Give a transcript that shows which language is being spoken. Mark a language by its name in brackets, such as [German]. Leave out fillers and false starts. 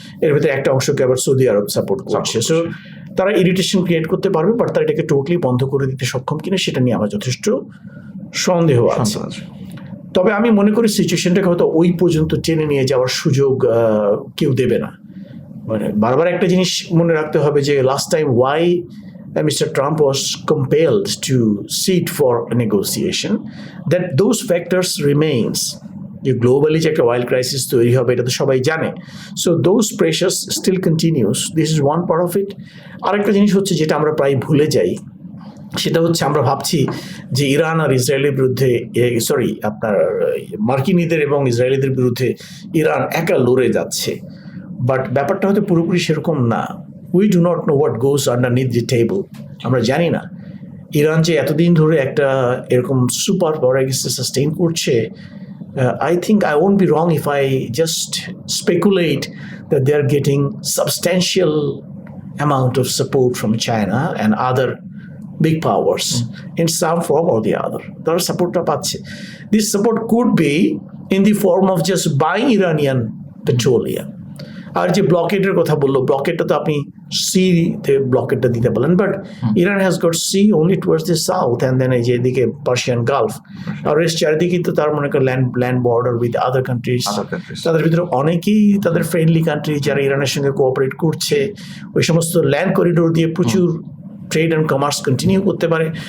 [Bangla] এর ভিতরে একটা অংশকে আবার সৌদি আরব সাপোর্ট করছে। সো তারা ইরিটেশন ক্রিয়েট করতে পারবে, বাট তারা এটাকে টোটালি বন্ধ করে দিতে সক্ষম কিনা সেটা নিয়ে আমার যথেষ্ট সন্দেহ আছে। তবে আমি মনে করি সিচুয়েশনটাকে হয়তো ওই পর্যন্ত টেনে নিয়ে যাওয়ার সুযোগ কেউ দেবে না। মানে বারবার একটা জিনিস মনে রাখতে হবে যে last time Y Mr. [English] Trump was compelled to sit for a negotiation, that those factors remains. [Bangla] যে গ্লোবালি যে একটা ওয়াইল্ড ক্রাইসিস তৈরি হবে এটা তো সবাই জানে। [English] So those pressures still continues, this is one part of it. [Bangla] আরেকটা জিনিস হচ্ছে যেটা আমরা প্রায় ভুলে যাই, সেটা হচ্ছে আমরা ভাবছি যে ইরান আর ইসরায়েলের বিরুদ্ধে, আপনার মার্কিনীদের এবং ইসরায়েলিদের বিরুদ্ধে ইরান একা লড়ে যাচ্ছে, বাট ব্যাপারটা হয়তো পুরোপুরি সেরকম না। [English] We do not know what goes underneath the table. [Bangla] আমরা জানি না ইরান যে এতদিন ধরে একটা এরকম সুপার পাওয়ার এগেন্সটে সাস্টেইন করছে। [English] I think I won't be wrong if I just speculate that they are getting substantial amount of support from China and other big powers in some form or the other. [Bangla] তারা সাপোর্টটা পাচ্ছে। [English] This support could be in the form of just buying Iranian petroleum. [Bangla] আর যে ব্লকেটের কথা বললো, ব্লকেটটা তো আপনি সিতে ব্লকেটটা দিতে পারেন, but [English] Iran has got sea only towards the south [Bangla] and then এই যে এদিকে পার্সিয়ান গালফ, আর এর চারিদিকে তো তার মনে করেন land border with other countries. তাদের ভিতরে অনেকেই তাদের ফ্রেন্ডলি কান্ট্রি যারা ইরানের সঙ্গে কোঅপারেট করছে, ওই সমস্ত ল্যান্ড করিডোর দিয়ে প্রচুর ট্রেড অ্যান্ড কমার্স কন্টিনিউ করতে পারে।